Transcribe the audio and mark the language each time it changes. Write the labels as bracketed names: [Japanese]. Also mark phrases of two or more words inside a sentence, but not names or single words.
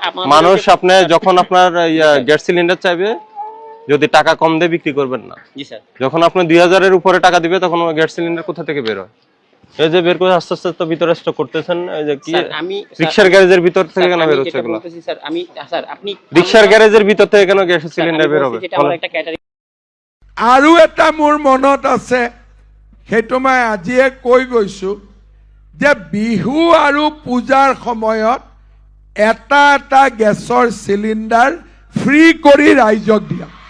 [Bangla] মানুষ আপনি যখন আপনার [English] gas cylinder [Bangla] চাইবে, যদি টাকা কম দিয়ে বিক্রি করবেন না। জি স্যার। যখন আপনি 2000-এর উপরে টাকা দিবে তখন [English] gas cylinder [Bangla] কোথা থেকে বের হয়? এই যে বের করে আস্তে আস্তে তো ভিতরে স্টক করতেছেন, এই যে কি রিকশার গ্যারেজের ভিতর থেকে কেন বের হচ্ছে এগুলো? স্যার আমি স্যার আপনি রিকশার গ্যারেজের ভিতর থেকে কেন [English] gas cylinder [Bangla] বের হবে? [Assamese] আৰু এটা মোৰ মনত আছে, সেইটো মই আজিয়ে কৈ গৈছো যে বিহু আৰু পূজাৰ সময়ত এটা এটা [English] gas cylinder [Assamese] ফ্ৰী কৰি ৰাইজক দিয়া।